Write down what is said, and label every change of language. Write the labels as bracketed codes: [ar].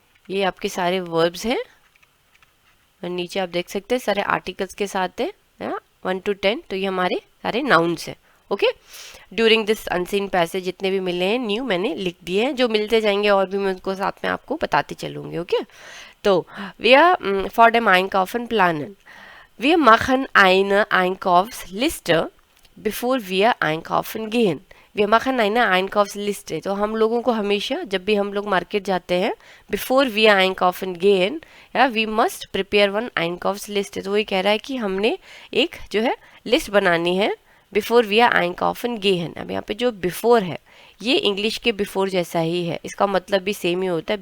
[hi] ये आपके सारे वर्ब्स हैं, और नीचे आप देख सकते हैं सारे आर्टिकल्स के साथ है 1 to 10, तो ये हमारे सारे नाउन्स हैं। Okay, during this unseen passage जितने भी मिले हैं न्यू मैंने लिख दिए हैं, जो मिलते जाएंगे और भी मैं उनको साथ में आपको बताते चलूँगी। ओके, तो [de] wir vor dem Einkaufen planen, wir machen eine Einkaufsliste bevor wir einkaufen gehen। wir machen eine Einkaufsliste, [hi] तो हम लोगों को हमेशा जब भी हम लोग मार्केट जाते हैं, [de] before wir einkaufen gehen, [hi] या [en] we must prepare one Einkaufsliste, [hi] तो वही कह रहा है कि हमने एक जो है लिस्ट बनानी है [de] before wir einkaufen gehen। [hi] अब यहाँ पे जो before है, ये इंग्लिश के बिफोर जैसा ही है, इसका मतलब भी सेम ही होता है।